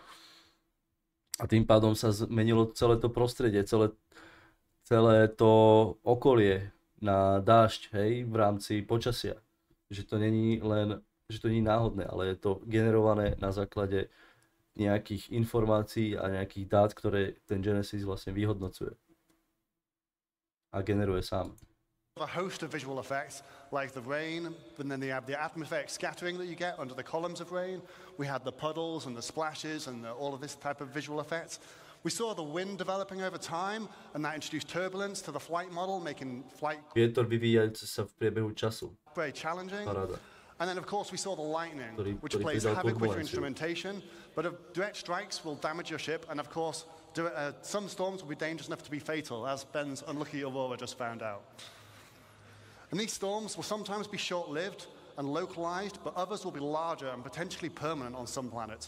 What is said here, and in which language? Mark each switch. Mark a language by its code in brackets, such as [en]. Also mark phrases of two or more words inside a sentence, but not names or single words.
[sk] A tým pádom sa zmenilo celé to prostredie, celé to okolie na dážď, hej, v rámci počasia. Že to není náhodné, ale je to generované na základe nejakých informácií a nejakých dát, ktoré ten Genesis vlastne vyhodnocuje a generuje sám. [en] A host of visual effects like the rain, and then you have the atmospheric scattering that you get under the columns of rain. We had the puddles and the splashes and all of this type of visual effects. We saw the wind developing over time, and that introduced turbulence to the flight model, making flight [sk] vietor vyvíjajúci sa v priebehu času. [en] Very challenging. [sk] Paráda. [en] And then of course we saw the lightning, which plays havoc with your instrumentation, but direct strikes will damage your ship, and of course some storms will be dangerous enough to be fatal, as Ben's unlucky Aurora just found out. And these storms will sometimes be short-lived and localized, but others will be larger and potentially permanent on some planets.